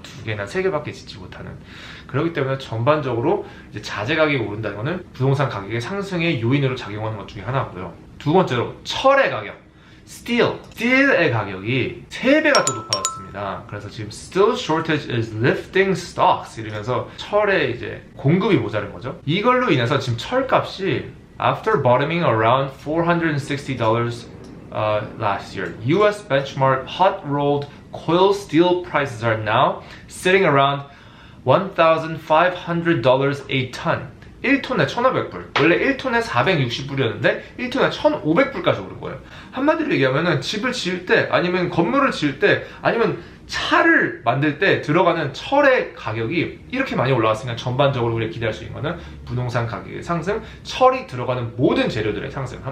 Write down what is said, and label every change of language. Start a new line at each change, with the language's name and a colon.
Korean: 2개나 3개밖에 짓지 못하는. 그렇기 때문에 전반적으로 이제 자재 가격이 오른다는 거는 부동산 가격의 상승의 요인으로 작용하는 것 중에 하나고요. 두 번째로 철의 가격. 스틸의 가격이 3배가 더 높아졌습니다. 그래서 지금
English: steel shortage is lifting stocks
Korean: 이러면서 철의 이제 공급이 모자른 거죠. 이걸로 인해서 지금 철값이
English: after bottoming around $460 last year, US benchmark hot rolled coil steel prices are now sitting around $1,500 a ton.
Korean: 1톤에 1,500불. 원래 1톤에 460불이었는데 1톤에 1,500불까지 오른 거예요. 한마디로 얘기하면은 집을 지을 때, 아니면 건물을 지을 때, 아니면 차를 만들 때 들어가는 철의 가격이 이렇게 많이 올라왔으니까 전반적으로 우리가 기대할 수 있는 거는 부동산 가격의 상승, 철이 들어가는 모든 재료들의 상승.